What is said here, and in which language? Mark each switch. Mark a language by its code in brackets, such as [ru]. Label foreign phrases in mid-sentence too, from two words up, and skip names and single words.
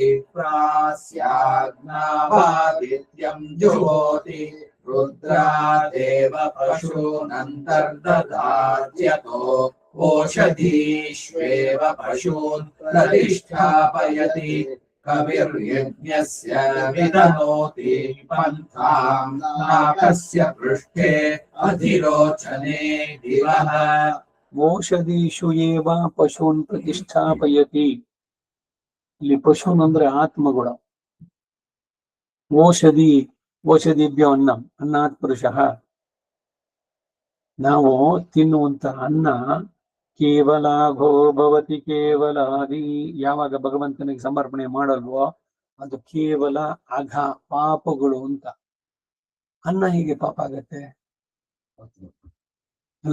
[sa] ಪ್ರಾಸ್ಯಾಜ್ಞಾವಾದಿತ್ಯಂ ಜುಹೋತಿ ರುದ್ರಾದೇವ ಪಶೂನಂತರ್ದಧಾತ್ಯಥೋ ಓಷಧೀಷ್ವೇವ ಪಶೂನ್ ಪ್ರತಿಷ್ಠಾಪಯತಿ ಕವಿರ್ಯಜ್ಞಸ್ಯ ವಿತನೋತಿ ಪಂಥಾಂ ನಾಕಸ್ಯ ಪೃಷ್ಠೇ ಅಧಿರೋಚನೆ ದಿವಃ ಓಷಧೀಷು ಏವ ಪಶೂನ್ ಪ್ರತಿಷ್ಠಾಪಯತಿ. [kn] ಇಲ್ಲಿ ಪಶೂನ್ ಅಂದ್ರೆ ಆತ್ಮಗುಣ. [sa] ಓಷಧಿಭ್ಯೋ ಅನ್ನಂ ಅನ್ನಾತ್ ಪುರುಷಃ. [kn] ನಾವು ತಿನ್ನುವಂತ ಅನ್ನ [sa] ಕೇವಲಾಘೋ ಭವತಿ ಕೇವಲಾದಿ. [kn] ಯಾವಾಗ ಭಗವಂತನಿಗೆ ಸಮರ್ಪಣೆ ಮಾಡಲ್ವೋ ಅದು ಕೇವಲ ಅಘ, ಪಾಪಗಳು ಅಂತ. ಅನ್ನ ಹೀಗೆ ಪಾಪ ಆಗತ್ತೆ ಅಲ್ಲ.